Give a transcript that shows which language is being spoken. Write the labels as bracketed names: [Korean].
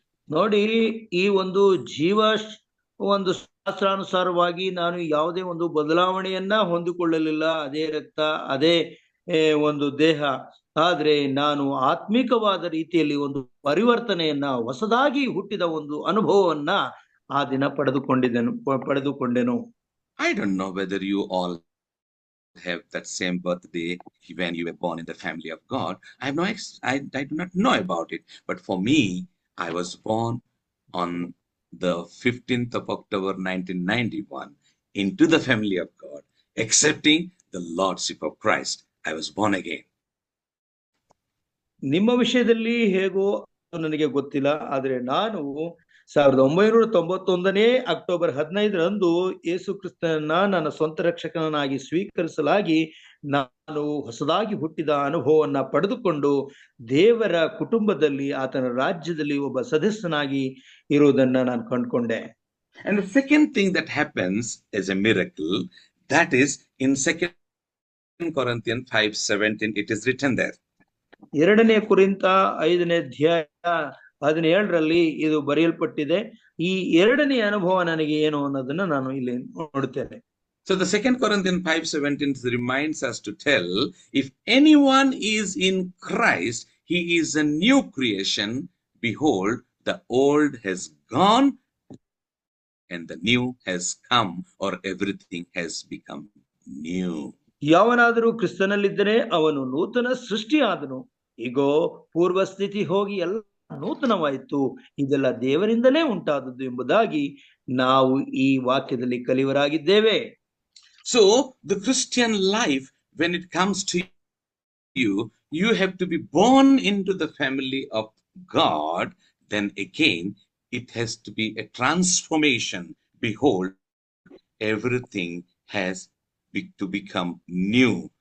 [Kannada] ನೋಡಿ, ಈ ಒಂದು ಒಂದು ಶಾಸ್ತ್ರಾನುಸಾರವಾಗಿ ನಾನು ಯಾವುದೇ ಒಂದು ಬದಲಾವಣೆಯನ್ನ ಹೊಂದಿಕೊಳ್ಳಲಿಲ್ಲ. ಅದೇ ರಕ್ತ, ಅದೇ ಒಂದು ದೇಹ. ಆದ್ರೆ ನಾನು ಆತ್ಮಿಕವಾದ ರೀತಿಯಲ್ಲಿ ಒಂದು ಪರಿವರ್ತನೆಯನ್ನ, ಹೊಸದಾಗಿ ಹುಟ್ಟಿದ ಒಂದು ಅನುಭವವನ್ನ ಆ ದಿನ ಪಡೆದುಕೊಂಡೆನು. [English] I don't know whether you all have that same birthday when you were born in the family of God. I do not know about it, but for me, I was born on the 15th of October 1991 into the family of God, accepting the Lordship of Christ. I was born again. [Kannada] ನಿಮ್ಮ ವಿಷಯದಲ್ಲಿ ಹೇಗೋ ನನಗೆ ಗೊತ್ತಿಲ್ಲ, ಆದ್ರೆ ನಾನು 1991 October 15ರಂದು ಯೇಸು ಕ್ರಿಸ್ತನನ್ನ ನನ್ನ ಸ್ವಂತ ರಕ್ಷಕನಾಗಿ ಸ್ವೀಕರಿಸಲಾಗಿ ನಾನು ಹೊಸದಾಗಿ ಹುಟ್ಟಿದ ಅನುಭವವನ್ನ ಪಡೆದುಕೊಂಡು ದೇವರ ಕುಟುಂಬದಲ್ಲಿ ಆತನ ರಾಜ್ಯದಲ್ಲಿ ಒಬ್ಬ ಸದಸ್ಯನಾಗಿ ಇರುವುದನ್ನ ನಾನು ಕಂಡುಕೊಂಡೆ. [English] And the second thing that happens as a miracle, that is in 2 Corinthians 5:17, it is written there. [Kannada] 2 ಕೊರಿಂಥ 5ನೇ ಅಧ್ಯಾಯ 17ರಲ್ಲಿ ಇದು ಬರೆಯಲ್ಪಟ್ಟಿದೆ. ಈ ಎರಡನೇ ಅನುಭವ ನನಗೆ ಏನು ಅನ್ನೋದನ್ನ ನಾನು ಇಲ್ಲಿ ನೋಡುತ್ತೇನೆ. [English] So the 2 Corinthians 5:17 reminds us to tell, if anyone is in Christ, he is a new creation. Behold, the old has gone and the new has come, or everything has become new. [Kannada] ಯಾವನಾದರೂ ಕ್ರಿಸ್ತನಲ್ಲಿದ್ದರೆ ಅವನು ನೂತನ ಸೃಷ್ಟಿಯಾದನು. ಈಗೋ ಪೂರ್ವ ಸ್ಥಿತಿ ಹೋಗಿ ಎಲ್ಲ ನೂತನವಾಯಿತು, ಇದೆಲ್ಲ ದೇವರಿಂದಲೇ ಉಂಟಾದದ್ದು ಎಂಬುದಾಗಿ ನಾವು ಈ ವಾಕ್ಯದಲ್ಲಿ ಕಲಿಯವರಾಗಿದ್ದೇವೆ. [English] So the Christian life, when it comes to you, you have to be born into the family of God. Then again, it has to be a transformation. Behold, everything has to become new.